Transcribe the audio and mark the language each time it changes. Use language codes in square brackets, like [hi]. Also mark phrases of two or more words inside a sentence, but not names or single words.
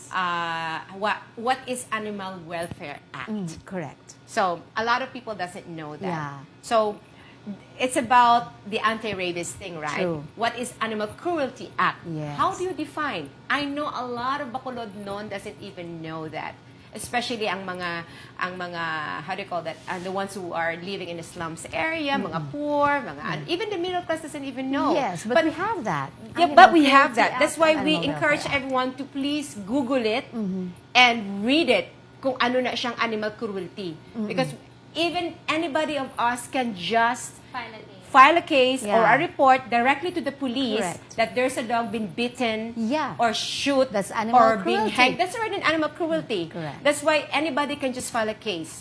[en] what is Animal Welfare Act. Correct. So a lot of people doesn't know that. Yeah. So it's about the anti-rabies thing, right? True. What is Animal Cruelty Act? Yes. How do you define? I know a lot of Bacolod non doesn't even know that. Especially [hil] ang mga [en] how do you call that? And the ones who are living in the slums area, mga poor, and even the middle class doesn't even know. Yes, but we have that. Yeah, Animal but we have Cruelty that. That's Act why and we Animal encourage Welfare Act. everyone to please Google it and read it [hil] kung ano na siyang [en] animal cruelty. Because even anybody of us can just File a case. file a case or Yeah. a report directly to the police Correct. that there's a dog been bitten Yeah. or shoot That's animal or being cruelty. hanged. That's already an animal cruelty. Correct. That's why anybody can just file a case.